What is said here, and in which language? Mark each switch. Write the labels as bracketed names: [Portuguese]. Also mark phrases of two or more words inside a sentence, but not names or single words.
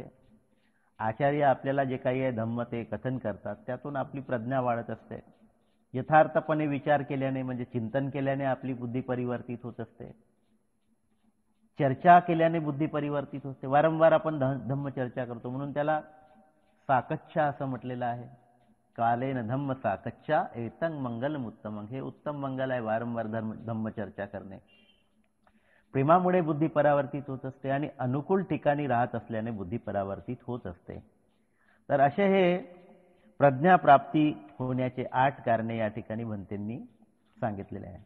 [Marathi] आचार्य आपल्याला जे काही आहे धम्म ते कथन करतात, त्यातून आपली प्रज्ञा वाढत असते. यथार्थपणे विचार केल्याने म्हणजे चिंतन केल्याने आपली बुद्धी परिवर्तित होत असते. चर्चा केल्याने बुद्धी परिवर्तित होते. वारंवार आपण धम्म चर्चा करतो म्हणून त्याला साकच्छा असं म्हटलेलं आहे. [Pali] कालेन धम्म साकच्छा एतं मंगलम उत्तमं. [Marathi] हे उत्तम मंगल आहे, वारंवार धम्म चर्चा करणे. प्रेमामुळे बुद्धी परावर्तित होत असते आणि अनुकूल ठिकाणी राहत असल्याने बुद्धी परावर्तित होत असते. तर असे हे प्रज्ञाप्राप्ती होण्याचे 8 कारणे या ठिकाणी भंतेंनी सांगितलेले आहे.